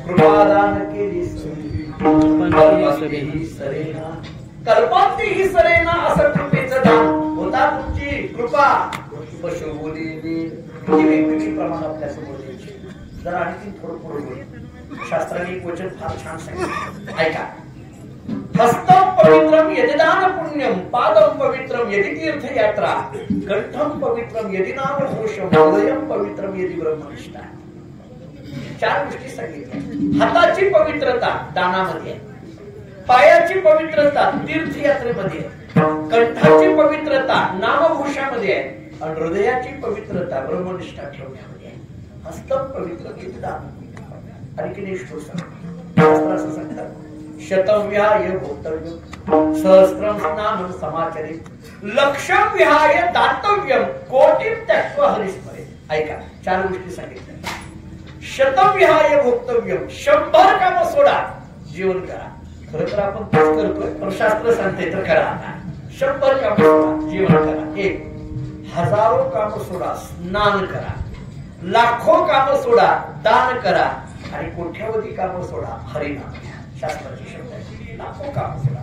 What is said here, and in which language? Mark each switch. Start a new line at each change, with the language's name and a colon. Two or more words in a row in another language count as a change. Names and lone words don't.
Marathi: कृपादान केली कल्पांती सरेना, असं कृपेचं दान होता। तुमची कृपा पशुबोली किती वेगवेगळी प्रमाण आपल्या समोर द्यायची। जरा आणखी थोडं पुढे बोल, शास्त्राने एक वचन फार छान सांगितलं, ऐका।
Sanskrit: हस्तम पवित्रम यदि दान पुण्यम, पादम पवित्रम यदि तीर्थयात्रा, कंठम पवित्रम यदि नाम घोषम, हृदयम पवित्रम यदि ब्रह्मनिष्ठा।
Marathi: चार गोष्टी सांगितल्या। हाताची पवित्रता दानामध्ये, पायाची पवित्रता तीर्थयात्रेमध्ये, कंठाची पवित्रता नामघोषामध्ये आहे आणि हृदयाची पवित्रता ब्रह्मनिष्ठा ठेवण्यामध्ये आहे।
Sanskrit: हस्तम पवित्र यदि दान,
Marathi: आणि किती शास्त्र असं सांगतात,
Sanskrit: शतं विहाय भोक्तव्यम, सहस्त्रम स्नानं समाचरित, लक्षं विहाय दातव्यम, कोटिं त्यक्त्वा हरिस्मरेत्।
Marathi: ऐका, चार गोष्टी सांगितल्या।
Sanskrit: शतं विहाय भोक्तव्यम,
Marathi: 100 काम सोडा, जीवन करा। खरं तर आपण तेच करतोय, पण शास्त्र सांगते तर करा। 100 काम सोडा, जीवन करा। 1, हजारो काम सोडा, स्नान करा। लाखो काम सोडा, दान करा। आणि कोट्यावधी काम सोडा, हरिनाम घ्या। शास्त्राचे शब्द आहे, लाखो काम सोडा।